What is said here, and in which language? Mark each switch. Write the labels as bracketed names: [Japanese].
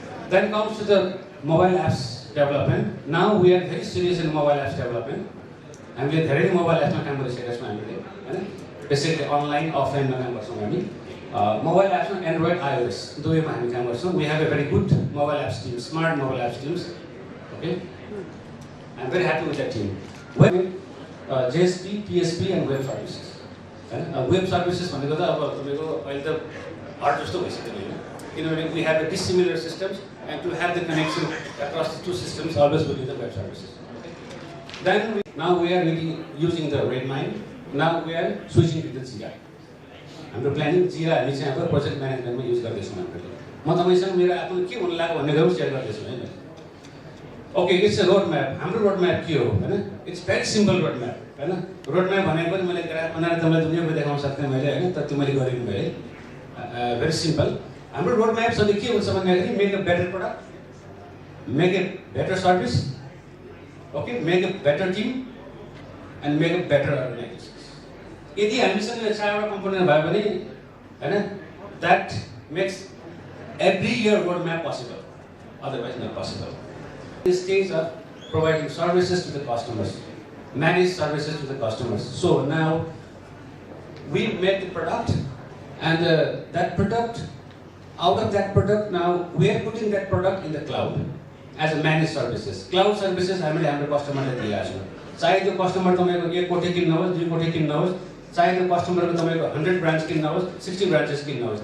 [English] Then comes to the mobile apps development. Now we are very serious in mobile apps development. [Nepali] हामीले धेरै mobile एप्समा काम गरिसकेका छौँ हामीले होइन। बेसिकली अनलाइन अफलाइनमा काम गर्छौँ हामी। मोबाइल एप्समा एन्ड्रोइड iOS दुवैमा हामी काम गर्छौँ। [English] We have a very good mobile apps team, smart mobile apps teams. Okay, I am very happy with that team. Web JSP, PSP and web services होइन। [Nepali] Web services भनेको त अब तपाईँको अहिले त हट जस्तो भइसक्यो होइन। [English] किनभने we have the dissimilar systems and to have the connection across the two systems always will be the web services. Then now we are really using the Redmine. Now we are switching to the Jira. [Nepali] हाम्रो planning Jira हामी चाहिँ अब project म्यानेजमेन्टमा use गर्दैछौँ हामीले। म तपाईँसँग मेरो आफ्नो के हुन लाग्यो भन्ने कुरा सेयर गर्दैछु होइन। [English] Okay, it's a road map. [Nepali] हाम्रो रोड म्याप के हो होइन। [English] It's very simple road map होइन। [Nepali] रोड म्याप भनेको पनि मैले ग्राफ बनाएर तपाईँलाई दुनियाँको देखाउन सक्थेँ मैले होइन, तर त्यो मैले गरिदिनु भएँ। [English] Very simple. [Nepali] हाम्रो रोड म्याप चाहिँ के हुन्छ भन्दाखेरि [English] Make a better product, make a better service, okay, make a better team and make a better organisation. [Nepali] यदि हामीसँग यो 4वटा कम्पोनेन्ट भयो भने होइन, [English] That makes every year road map possible, otherwise not possible. The stage of providing services to the customers, manage services to the customers. So now we make the product and that product, out of that product now we are putting that product in the cloud as a managed services. [Nepali] Cloud services हामीले हाम्रो कस्टमरलाई दिएका छौँ। चाहे त्यो customer तपाईँको 1 कोटी किन्न होस्, 2 कोटी किन्न होस्, चाहे त्यो कस्टमरको तपाईँको 100 ब्रान्च किन्न होस्, 60 ब्रान्चेस किन्न होस्।